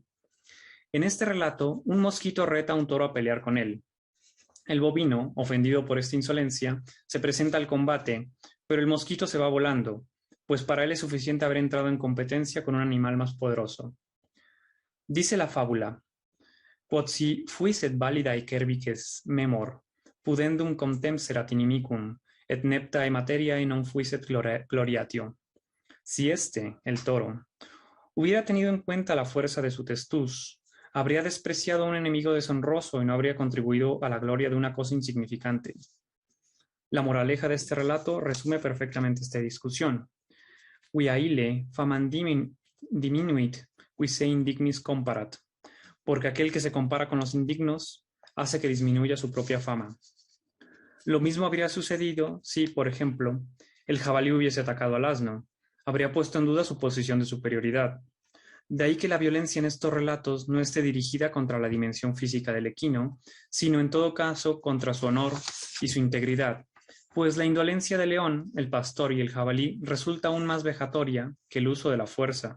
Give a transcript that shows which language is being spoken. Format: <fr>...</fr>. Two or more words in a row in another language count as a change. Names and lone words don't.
<es>En este relato, un mosquito reta a un toro a pelear con él. El bovino, ofendido por esta insolencia, se presenta al combate, pero el mosquito se va volando, pues para él es suficiente haber entrado en competencia con un animal más poderoso. Dice la fábula:</es> <la>quod si fuiset validae cervices memor, pudendum contempserat inimicum, et neptae materiae non fuiset gloriatio.</la> <es>Si el toro, hubiera tenido en cuenta la fuerza de su testuz, habría despreciado a un enemigo deshonroso y no habría contribuido a la gloria de una cosa insignificante. La moraleja de este relato resume perfectamente esta discusión.</es> <la>Quia ille famam diminuit, qui se indignis comparat.</la> <es>Porque aquel que se compara con los indignos hace que disminuya su propia fama. Lo mismo habría sucedido si, por ejemplo, el jabalí hubiese atacado al asno. Habría puesto en duda su posición de superioridad. De ahí que la violencia en estos relatos no esté dirigida contra la dimensión física del equino, sino en todo caso contra su honor y su integridad, pues la indolencia del león, el pastor y el jabalí resulta aún más vejatoria que el uso de la fuerza.</es>